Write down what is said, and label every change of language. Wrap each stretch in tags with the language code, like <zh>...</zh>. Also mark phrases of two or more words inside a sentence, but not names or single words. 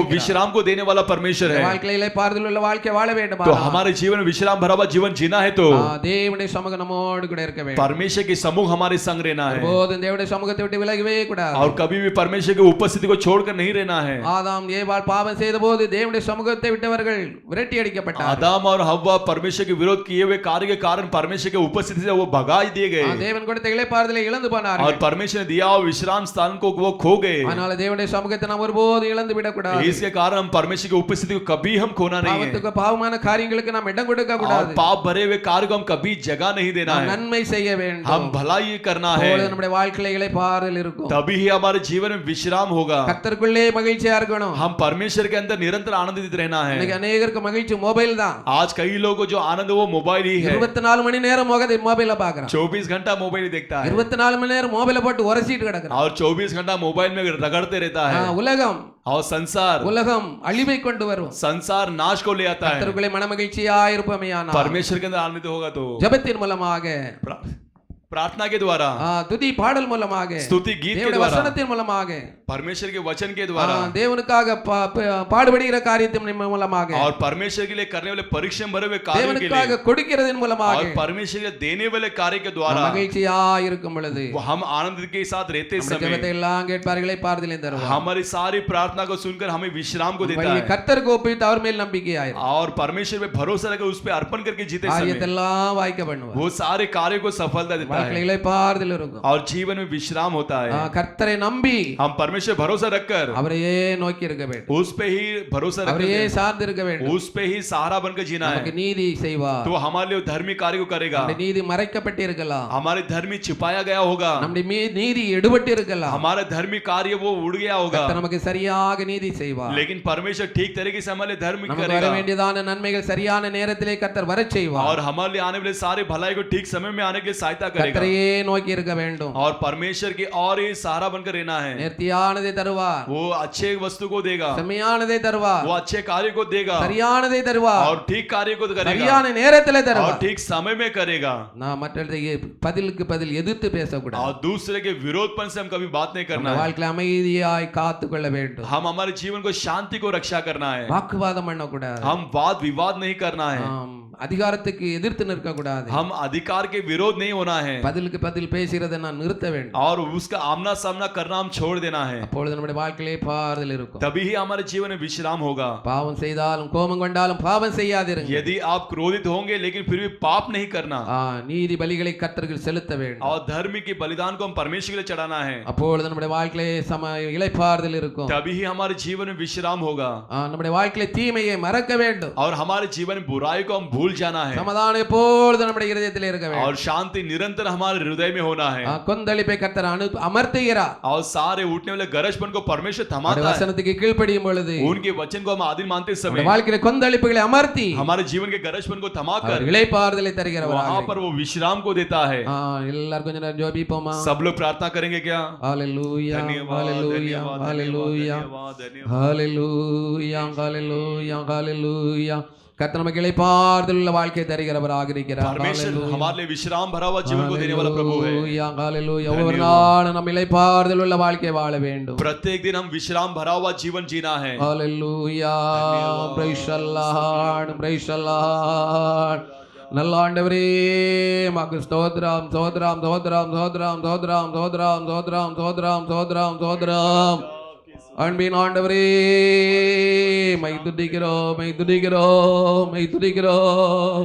<ta>இருக்கிறார்.</ta> <hi>विश्राम को देने वाला परमेश्वर है।</hi> <ta>வாழ்க்கையில இளைப்பாறுதல் உள்ள வாழ்க்கை வாழ வேண்டும்.</ta> <hi>तो हमारे जीवन में विश्राम भरा हुआ जीवन जीना है तो</hi> <ta>தேவனுடைய சமூகம் நம்மோடு கூட இருக்க வேண்டும்.</ta> <hi>परमेश्वर के समूह हमारे संग रहना है</hi> <ta>போதும் தேவனுடைய சமூகத்தை விட்டு விலகவே கூடாது.</ta> <hi>और कभी भी परमेश्वर की उपस्थिति को छोड़कर नहीं रहना है।</hi> <ta>ஆதாம் ஏவாள் பாவம் செய்தபோது தேவனுடைய சமூகத்தை விட்டவர்கள் விரட்டி அடிக்கப்பட்டார்கள்.</ta> <hi>आदम और हव्वा परमेश्वर के विरोध किए हुए कार्य के कारण परमेश्वर के उपस्थिति से वो भगा दिए गए</hi> <ta>தேவன் கொடுத்த இளைப்பாறுதலை இழந்து</ta> <hi>और</hi> <ta>போனார்கள்.</ta> <hi>परमेश्वर ने दिया हुआ विश्राम स्थान को वो खो गए।</hi> <ta>அதனால தேவனுடைய சமூகத்தை நாம் ஒருபோதும் இழந்து விடக்கூடாது.</ta> <hi>इसके कारण हम परमेश्वर की उपस्थिति को कभी हम खोना नहीं है</hi> <ta>பாவத்துக்கு பாவமான காரியங்களுக்கு நாம் இடம் கொடுக்க</ta> <hi>और</hi> <ta>கூடாது.</ta> <hi>पाप भरे हुए कार्य को हम कभी जगह नहीं देना</hi> <ta>நாம்</ta> <hi>है।</hi> <ta>நன்மை செய்ய வேண்டும்.</ta> <hi>हम भलाई करना है,</hi> <ta>அப்பொழுது நம்முடைய வாழ்க்கையில இளைப்பாறுதல் இருக்கும்.</ta> <hi>तभी ही हमारे जीवन में विश्राम होगा।</hi> <ta>கர்த்தருக்குள்ளே மகிழ்ச்சியா இருக்கணும்.</ta> <hi>हम परमेश्वर के अंदर निरंतर आनंदित रहना है।</hi> <ta>இன்னைக்கு அநேகருக்கு மகிழ்ச்சி மொபைல் தான்.</ta> <hi>आज कई लोगों को जो आनंद है वो मोबाइल ही है।</hi> <ta>24 மணி நேரம் மொபைல பாக்குறான்.</ta> <hi>24 घंटा मोबाइल ही देखता है</hi> <ta>24 மணி நேரம் மொபைல போட்டு உரசிட்டு கிடக்குறான்.</ta> <hi>और 24 घंटा मोबाइल में रगड़ते रहता है।</hi> <ta>உலகம்</ta> <hi>और</hi> <ta>உலகம் அழிவை கொண்டு வரும்.</ta> <hi>संसार नाश को ले आता है।</hi> <ta>கர்த்தருக்குள்ளே மனமகிழ்ச்சியா இருப்போமேயானால்</ta> <hi>परमेश्वर के अंदर आनंदित होगा तो</hi> <ta>ஜெபத்தின் மூலமாக,</ta> <hi>प्रार्थना के द्वारा,</hi> <ta>துதி பாடல் மூலமாக,</ta> <hi>स्तुति गीत के</hi> <ta>தேவனுடைய</ta> <hi>द्वारा,</hi> <ta>வசனத்தின் மூலமாக,</ta> <hi>परमेश्वर के वचन के द्वारा</hi> <ta>தேவனுக்காக பாடுபடுகிற காரியத்தின் மூலமாக,</ta> <hi>और परमेश्वर के लिए करने वाले परिश्रम भरे हुए कार्यों के लिए</hi> <ta>தேவனுக்காக கொடுக்கிறதின் மூலமாக,</ta> <hi>और परमेश्वर के देने वाले कार्य के द्वारा</hi> <ta>மகிழ்ச்சியா இருக்கும் பொழுது</ta> <hi>वो हम आनंद के साथ रहते समय</hi> <ta>ஜெபத்தை எல்லாம் கேட்பார்களே பாறுதலை தருவார்.</ta> <hi>हमारी सारी प्रार्थना को सुनकर हमें विश्राम को देता है</hi> <ta>கர்த்தருக்கு ஒப்புவித்து அவர் மேல் நம்பிக்கையாயிரு.</ta> <hi>और परमेश्वर पे भरोसा रखकर उस पे अर्पण करके जीते समय</hi> <ta>காரியத்தெல்லாம் வாய்க்க பண்ணுவார்.</ta> <hi>वो सारे कार्य को सफलता देता है</hi> <ta>வாழ்க்கையில பாறுதல் இருக்கும்.</ta> <hi>और जीवन में विश्राम होता है।</hi> <ta>கர்த்தரை நம்பி</ta> <hi>हम परमेश्वर भरोसा रखकर</hi> <ta>அவரையே நோக்கி இருக்க வேண்டும்.</ta> <hi>उस पे ही भरोसा</hi> <ta>அவரையே</ta> <hi>रखकर</hi> <ta>சார்ந்து இருக்க வேண்டும்.</ta> <hi>उस पे ही सहारा बनकर जीना</hi> <ta>நமக்கு</ta> <hi>है</hi> <ta>நீதி செய்வார்.</ta> <hi>तो हमारे लिए धार्मिक कार्य को करेगा।</hi> <ta>நம்முடைய நீதி மறைக்கப்பட்டு இருக்கலாம்.</ta> <hi>हमारे धर्म छिपाया गया होगा,</hi> <ta>நம்முடைய நீதி எடுபட்டு இருக்கலாம்.</ta> <hi>हमारा धार्मिक कार्य वो उड़ गया होगा,</hi> <ta>கர்த்தர் நமக்கு சரியாக நீதி செய்வார்.</ta> <hi>लेकिन परमेश्वर ठीक तरीके से हमारे धर्म</hi> <ta>நமக்கு வர</ta> <hi>करेगा</hi> <ta>வேண்டியதான நன்மைகள் சரியான நேரத்திலே கர்த்தர் வரச் செய்வார்.</ta> <hi>और हमारे लिए आने वाले सारे भलाई को ठीक समय में आने के लिए सहायता करेगा</hi> <ta>கர்த்தரையே நோக்கி இருக்க வேண்டும்.</ta> <hi>और परमेश्वर की और ही सहारा बनकर रहना है।</hi> <ta>நேர்த்தியானதை தருவார்.</ta> <hi>वो अच्छे वस्तु को देगा,</hi> <ta>செம்மையானதை தருவார்.</ta> <hi>वो अच्छे कार्य को देगा</hi> <ta>சரியானதை தருவார்.</ta> <hi>और ठीक कार्य को करेगा</hi> <ta>சரியான நேரத்திலே</ta> <hi>और</hi> <ta>தருவார்.</ta> <hi>ठीक समय में करेगा</hi> <ta>நான் மற்றவர்களுக்கு பதிலுக்கு பதில் எதிர்த்து பேசக்கூடாது.</ta> <hi>और दूसरे के विरोधपन से हम कभी बात नहीं करना</hi> <ta>நம்ம</ta> <hi>है।</hi> <ta>வாழ்க்கையில அமைதியாய் காத்துக்கொள்ள வேண்டும்.</ta> <hi>हम हमारे जीवन को शांति को रक्षा करना है।</hi> <ta>வாக்குவாதம் பண்ணக்கூடாது.</ta> <hi>हम वाद विवाद नहीं करना है।</hi> <ta>அதிகாரத்துக்கு எதிர்த்து நிற்க கூடாது.</ta> <hi>हम अधिकार के विरोध नहीं होना है</hi> <ta>பதிலுக்கு பதில் பேசுறதை நான் நிறுத்த வேண்டும்.</ta> <hi>और उसका आमना सामना करना हम छोड़ देना है।</hi> <ta>அப்பொழுது நம்முடைய வாழ்க்கையிலே பாறுதல் இருக்கும்.</ta> <hi>तभी ही हमारे जीवन में विश्राम होगा।</hi> <ta>பாவம் செய்தாலும் கோபம் கொண்டாலும் பாவம் செய்யாதிருங்க.</ta> <hi>यदि आप क्रोधित होंगे लेकिन फिर भी पाप नहीं करना</hi> <ta>நீதி பலிகளை கர்த்தருக்கு செலுத்த வேண்டும்.</ta> <hi>और धर्म के बलिदान को हम परमेश्वर के लिए चढ़ाना है।</hi> <ta>அப்பொழுது நம்முடைய வாழ்க்கையிலே இளைப்பாறுதல் இருக்கும்.</ta> <hi>तभी ही हमारे जीवन में विश्राम होगा</hi> <ta>நம்முடைய வாழ்க்கையிலே தீமையை மறக்க வேண்டும்.</ta> <hi>और हमारे जीवन में बुराई को हम भूल जाना है</hi> <ta>சமாதானம் எப்பொழுதும் நம்முடைய இதயத்திலே இருக்க வேண்டும்.</ta> <hi>और शांति निरंतर हमारे हृदय में होना है</hi> <ta>கொந்தளிப்பை கர்த்தர் அமர்த்துகிறார்.</ta> <hi>और सारे उठने वाले गरजपन को परमेश्वर थमाता है।</hi> <ta>வசனத்துக்கு கீழ்ப்படியும் பொழுது</ta> <hi>उनके वचन को हम आधीन मानते समय</hi> <ta>வாழ்க்கையில கொந்தளிப்புகளை அமர்த்தி</ta> <hi>हमारे जीवन के गरजपन को थमाकर</hi> <ta>இளைப்பாறுதலை தருகிறவர்.</ta> <hi>वहां पर वो विश्राम को देता है।</hi> <ta>எல்லாரும் கொஞ்ச நேரம் ஜெபிப்போமா?</ta> <hi>सब लोग प्रार्थना करेंगे क्या?</hi> <ta>ஹalleluya ஹalleluya ஹalleluya ஹalleluya ஹalleluya ஹalleluya. கர்த்தர் நமக்கு இளைப்பாறுதல் உள்ள வாழ்க்கை தருகிறவராக இருக்கிறார்.</ta> <hi>परमेश्वर हमारे लिए विश्राम भरा हुआ जीवन को देने वाला प्रभु है।</hi> <ta>ஹalleluya. ஒவ்வொரு நாளும் நம்ம இளைப்பாறுதல் உள்ள வாழ்க்கை வாழ வேண்டும்.</ta> <hi>प्रत्येक दिन हम विश्राम भरा हुआ जीवन जीना है।</hi> <ta>ஹalleluya.</ta> <en>praise the Lord, praise the Lord.</en> <ta>நல்ல ஆண்டவரே மக்கு ஸ்தோத்திரம் ஸ்தோத்திரம் ஸ்தோத்திரம் ஸ்தோத்திரம் ஸ்தோத்திரம் ஸ்தோத்திரம் ஸ்தோத்திரம் ஸ்தோத்திரம் ஸ்தோத்திரம் ஸ்தோத்திரம். அன்பின் ஆண்டவரே மை துதிக்கிறோம் மை துதிக்கிறோம் மை துதிக்கிறோம்.</ta>